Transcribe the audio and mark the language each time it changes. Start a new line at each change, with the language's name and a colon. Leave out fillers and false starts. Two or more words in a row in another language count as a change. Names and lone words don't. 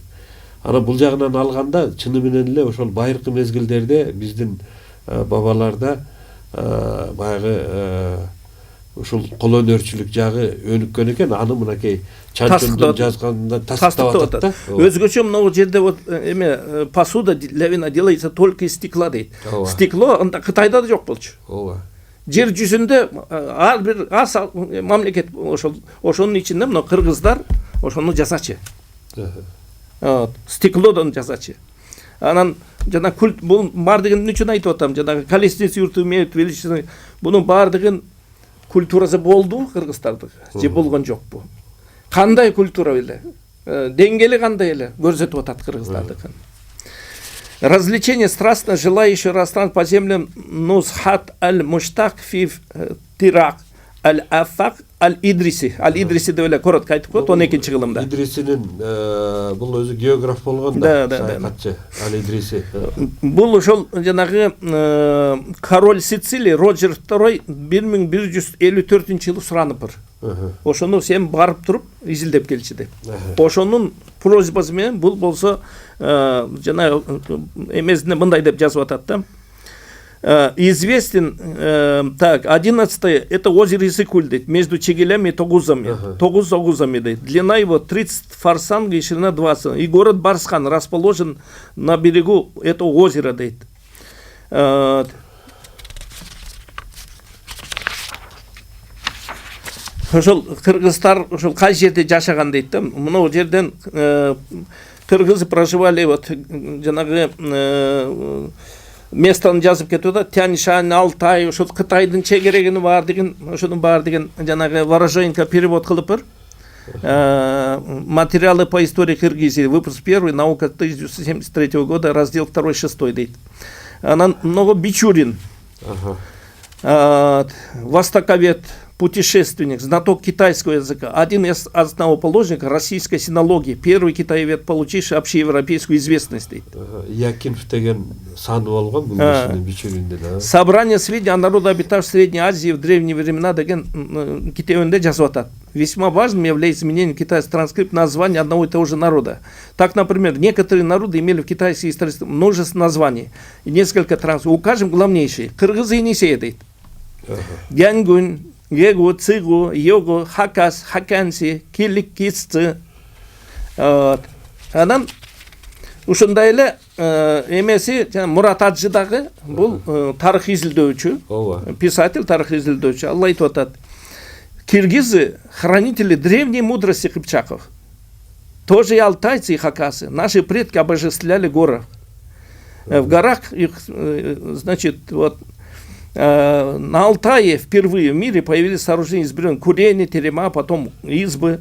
Kyrgyz: Анан бул жагынан алганда чыны менен эле ошол байыркы мезгилдерде биздин бабаларда баягы ушул кол өнөрчүлүк жагы өнүккөн экен. Аны мынакей Чанчундун жазганында тастап атат да. Өзгөчө мына жерде
Russian: вот эме посуда для вина делается только из стекла дейт.
Kyrgyz: Стекло анда Кытайда да жок болчу. Ооба. Жер жүзүндө ар бир аз мамлекет ошонун ичинде мына кыргыздар ошону жасачы. Стеклодон жасачы. Анан жана культ бул бардыгын үчүн айтып атам, жана
Russian: колесницы юрты имеют величественный,
Kyrgyz: бунун бардыгын культурасы болду кыргыздардык, же болгон жокпу? Кандай культура эле? Деңгели кандай эле көрсөтүп атат кыргыздардыкын. Развлечение страстно желающего расстаться по землям Нусхат аль-Муштак фи Тирак аль-Афак Ал-Идриси деп эле коротко айтып коет 12-чи кылымда. Идрисинин бул өзү географ болгон да, саякатчы Ал-Идриси. Бул ошол жанагы
Russian: король Сицилии
Kyrgyz: Роджер II 1154-жылы сураныптыр. Ошону сен барып туруп изилдеп келчи деп. Ошонун просьбасы менен бул болсо жана эмесинде мындай деп жазып атат да.
Russian: Известен, так, 11-е, это озеро Иссык-Куль, между Чегелями и Тогузами, Тогуз-Огузами, длина его 30 форсанг и ширина 20, и город Барсхан расположен на берегу этого озера,
Kyrgyz: ошол кыргыздар ошол кай жерде жашаган дейт да, мына жерден
Russian: кыргызы проживали вот
Kyrgyz: жанагы местаны жазып кетип атат. Тянь-Шань, Алтай, ошол Кытайдын чегерегини бар деген, ошонун бар деген жанагы Ворожеенко перевод кылыптыр.
Russian: Материалы по истории Киргизии, выпуск 1, наука 1973 года, раздел 2-6 дейт. Анан много Бичурин, востоковед, путешественник, знаток китайского языка, один из основоположников российской синологии, первый китаевед, получивший общеевропейскую известность.
Kyrgyz: Якимов деген саны болгон бул кишинин Бичуриндин. Собрание сведений о народообитавших в Средней Азии в древние времена деген китебинде жазып атат.
Russian: Весьма важным является изменение китайского транскрипта названия одного и того же народа. Так, например, некоторые народы имели в китайской истории множество названий и несколько транскриптов. Укажем главнейшие. Кыргызы Енисей дейт. Гянгунь, Гегу, Цигу, Йогу, Хакас, Хаканси, Килик, Кисцы.
Kyrgyz: Анан ушундай эле эмеси Мурат Аджидагы бул тарых изилдөөчү, писатель, тарых изилдөөчү. Ал айтып атат.
Russian: Киргизы хранители древней мудрости кыпчаков. Тоже и алтайцы, и хакасы. Наши предки обожествляли горы. В горах их, значит, вот на Алтае впервые в мире появились сооружения из бревен, курени, терема, потом избы.